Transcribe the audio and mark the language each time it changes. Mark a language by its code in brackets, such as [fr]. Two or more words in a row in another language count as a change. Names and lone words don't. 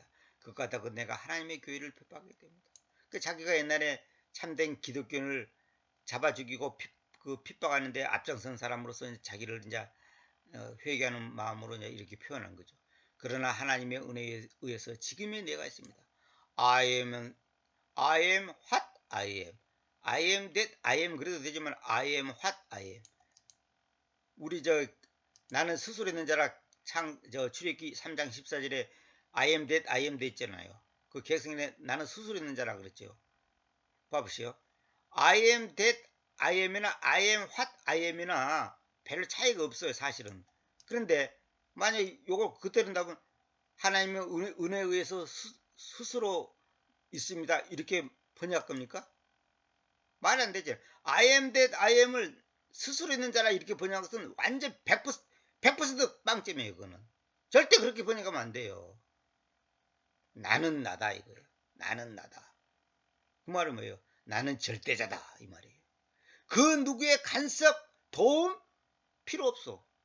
[ko] 그것과 더 내가 하나님의 교회를 핍박하기 때문이다. 자기가 옛날에 참된 기독교를 잡아 죽이고 핍박하는데 앞장선 사람으로서 자기를 이제 회개하는 마음으로 이제 이렇게 표현한 거죠. 그러나 하나님의 은혜에 의해서 지금의 내가 있습니다. [en] I am what I am. I am that I am 그래도 되지만 I am what I am. [ko] 우리 나는 스스로 있는 자라 출애굽기 3장 14절에 [en] I am that I am [ko] 돼 있잖아요. 그 개성에 나는 스스로 있는 자라 그랬죠. 봐보시오. [en] I am that I am이나 I am what I am이나 [ko] 별 차이가 없어요, 사실은. 그런데 만약 요걸 그때는 답은 하나님의 은혜에 의해서 스스로 있습니다. 이렇게 번역할 겁니까? 말이 안 되죠. [en] I am that I am [ko] 을 스스로 있는 자라 이렇게 번역한 것은 완전 100% 빵점이에요. 그거는 절대 그렇게 번역하면 안 돼요. 나는 나다 이거예요. 나는 나다. 그 말은 뭐예요? 나는 절대자다 이 말이에요. 그 누구의 간섭, 도움 필요 없어.